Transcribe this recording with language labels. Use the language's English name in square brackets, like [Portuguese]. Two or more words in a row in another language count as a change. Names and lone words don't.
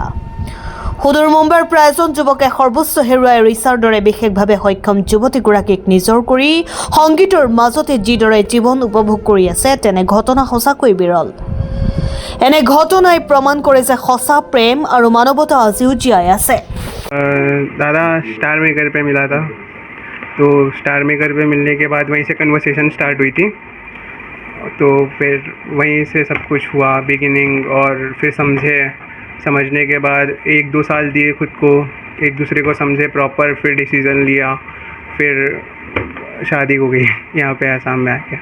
[Assamese] সুদূৰ মুম্বাইৰ পৰা এজন যুৱকে সৰ্বোচ্চ হেৰুৱাই ৰিচাৰ দৰে বিশেষভাৱে সক্ষম যুৱতীগৰাকীক নিজৰ কৰি সংগীতৰ মাজতে যিদৰে জীৱন উপভোগ কৰি আছে তেনে ঘটনা সঁচাকৈ বিৰল। এনে ঘটনাই প্ৰমাণ কৰে যে সঁচা প্ৰেম আৰু মানৱতা আজিও জীয়াই আছে। [Hindi] दादा स्टार मेकर पे मिला था, तो स्टार मेकर पे मिलने के बाद वहीं से [English] conversation start [Hindi] हुई थी। तो फिर वहीं से सब कुछ हुआ बिगिनिंग, और फिर समझने के बाद 1-2 साल दिए खुद को, एक दूसरे को समझे प्रॉपर, फिर डिसीज़न लिया, फिर शादी हो गई यहाँ पे आसाम में आके।